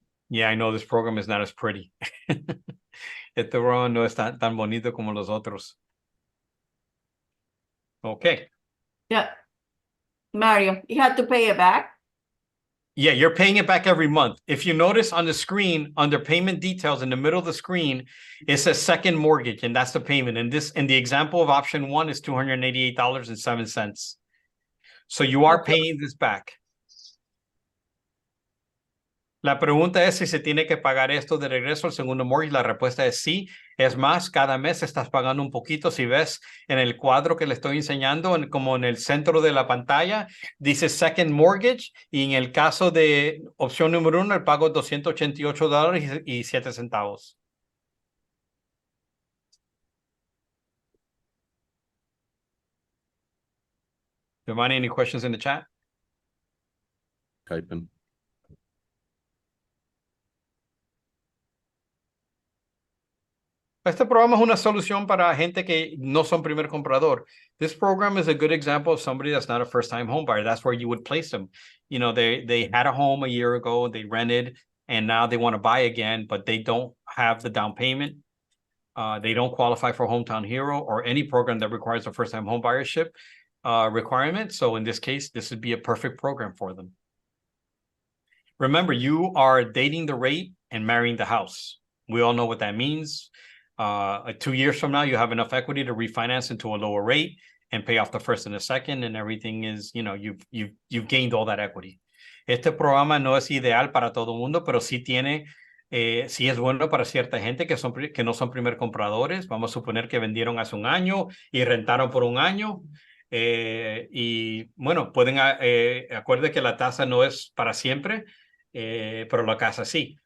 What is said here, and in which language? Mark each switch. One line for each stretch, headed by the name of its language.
English: Yeah, I know this program is not as pretty.
Spanish: Este programa no es tan bonito como los otros.
English: Okay. Yeah. Mario, you have to pay it back. Yeah, you're paying it back every month. If you notice on the screen, under payment details in the middle of the screen, it says second mortgage, and that's the payment. And the example of option one is $288.07. So you are paying this back.
Spanish: La pregunta es si se tiene que pagar esto de regreso al segundo mortgage. La respuesta es sí. Es más, cada mes estás pagando un poquito. Si ves en el cuadro que le estoy enseñando, como en el centro de la pantalla, dice second mortgage. Y en el caso de opción número 1, el pago es $288.07.
English: Giovanni, any questions in the chat? Typing.
Spanish: Este programa es una solución para gente que no son primer comprador.
English: This program is a good example of somebody that's not a first-time home buyer. That's where you would place them. You know, they had a home a year ago, they rented, and now they want to buy again, but they don't have the down payment. They don't qualify for Hometown Hero or any program that requires a first-time home buyership requirement. So in this case, this would be a perfect program for them. Remember, you are dating the rate and marrying the house. We all know what that means. 2 years from now, you have enough equity to refinance into a lower rate and pay off the first and the second, and everything is, you know, you've gained all that equity.
Spanish: Este programa no es ideal para todo el mundo, pero sí tiene, sí es bueno para cierta gente que no son primer compradores. Vamos a suponer que vendieron hace un año y rentaron por un año. Y bueno, pueden, acuerde que la tasa no es para siempre, pero la casa sí.